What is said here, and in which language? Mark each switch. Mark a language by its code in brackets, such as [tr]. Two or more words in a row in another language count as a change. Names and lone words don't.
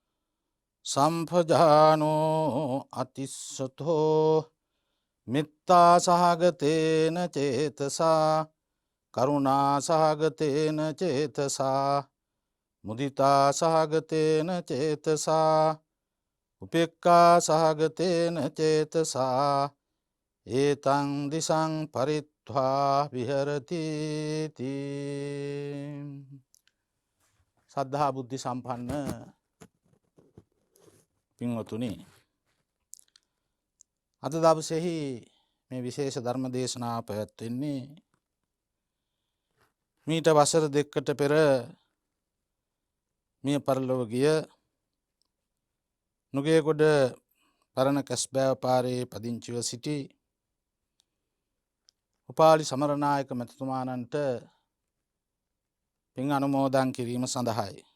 [pi] සම්පජානෝ අතිස්සතෝ මිත්තා සහගතේන චේතසා කරුණා සහගතේන චේතසා මුදිතා සහගතේන චේතසා උපේක්ඛා සහගතේන චේතසා ඒතං දිසං පරිත්වා විහෙරති තී. [si] සද්ධා බුද්ධි සම්පන්න පින්වතුනි, අද දවසේහි මේ විශේෂ ධර්ම දේශනාව පැවැත්වෙන්නේ මීට වසර දෙකකට පෙර මිය පරලොව ගිය නුගේගොඩ පරණ කැස්බෑව පාරේ පදිංචිව සිටි උපාලි සමරනායක මැතිතුමාණන්ට පින් අනුමෝදන් කිරීම සඳහායි.